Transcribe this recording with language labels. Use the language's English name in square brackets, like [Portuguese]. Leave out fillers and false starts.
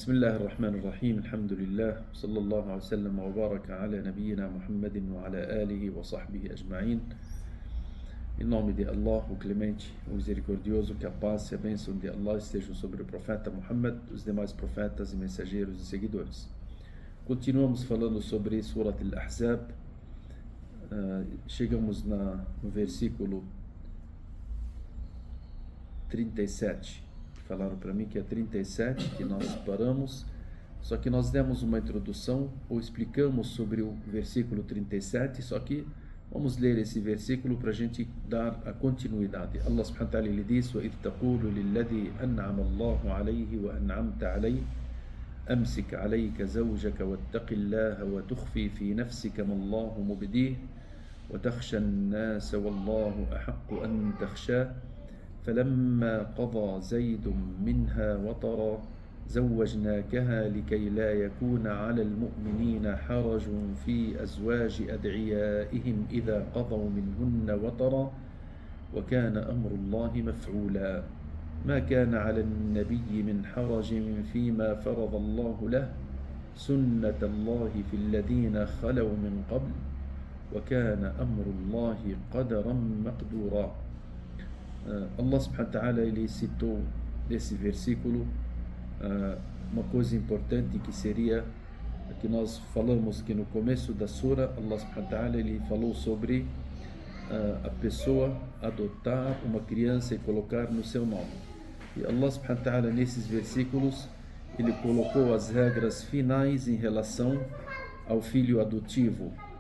[Arabic] بسم الله الرحمن الرحيم الحمد لله صلى الله عليه وسلم وبارك على نبينا Muhammad وعلى آله وصحبه أجمعين. [Portuguese] Em nome de Allah, o Clemente, o Misericordioso, que a paz e a bênção de Allah estejam sobre o profeta Muhammad, os demais profetas e mensageiros e seguidores. Continuamos falando sobre Surat Al-Ahzab. Chegamos no versículo 37. Falaram para mim que é 37 que nós paramos, só que nós demos uma introdução ou explicamos sobre o versículo 37, só que vamos ler esse versículo para a gente dar a continuidade. [Arabic] Allah subhanahu wa ta'ala [Portuguese] ele diz: [Arabic] وَإِذْ تَقُولُ لِلَّذِي أَنْعَمَ اللَّهُ عَلَيْهِ وَأَنْعَمْتَ عَلَيْهِ أَمْسِكْ عَلَيْكَ زَوْجَكَ وَاتَّقِ اللَّهَ وَتُخْفِي فِي نَفْسِكَ مَا اللَّهُ مُبْدِيهِ وَتَخْشَى النَّاسَ وَاللَّهُ أَحَقُّ أَنْ تَخْشَاهُ فلما قضى زيد منها وطرا زوجناكها لكي لا يكون على المؤمنين حرج في أزواج أدعيائهم إذا قضوا منهن وطرا وكان أمر الله مفعولا ما كان على النبي من حرج فيما فرض الله له سنة الله في الذين خلوا من قبل وكان أمر الله قدرا مقدورا. [Portuguese] Allah subhanahu wa ta'ala ele citou nesse versículo uma coisa importante que seria que nós falamos que no começo da sura Allah subhanahu wa ta'ala ele falou sobre a pessoa adotar uma criança e colocar no seu nome, e Allah subhanahu wa ta'ala nesses versículos ele colocou as regras finais em relação ao filho adotivo.